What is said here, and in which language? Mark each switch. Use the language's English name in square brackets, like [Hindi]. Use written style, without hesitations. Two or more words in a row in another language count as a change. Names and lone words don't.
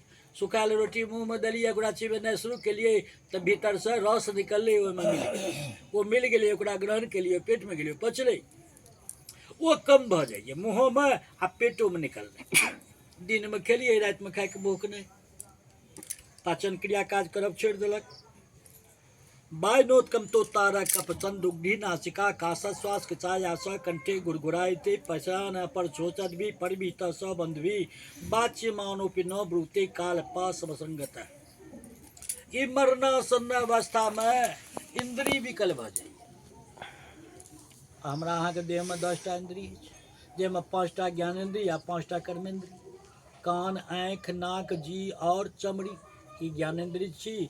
[Maithili] सुखायल रोटी मुँह में देलियै, ओकरा चिबेनाइ शुरू केलियै तऽ भीतर से रस निकललै, ओहिमे मिल गेलै। ओ मिल गेलै, ओकरा ग्रहण केलियै, पेट में गेलै, पचलै। ओ कम भऽ जाइए मुँहों में आ पेटो में निकललै। दिन में खेलियै, राति में खायके भूख नहीं, पाचन क्रिया काज करब छोड़ि देलक। [Sanskrit] बायनोत्कंतो तारक अपचन दुग्धी नासिका काशा श्वास कचायास कंठे गुड़गुड़ाइते पशान पर शोचत भी परभीत स बंधवी बाच्यमानोपि न ब्रूते काल पास संगत। [Maithili] ई मरणासन्न अवस्था में इंद्री विकल भऽ जाइए। हमरा अहाँके देह में 10टा इंद्रिय छै, जाहिमे 5टा ज्ञानेन्द्रिय आ 5टा कर्मेंद्रिय। कान, आँखि, नाक, जी और चमड़ी ई ज्ञानेन्द्रिय छी।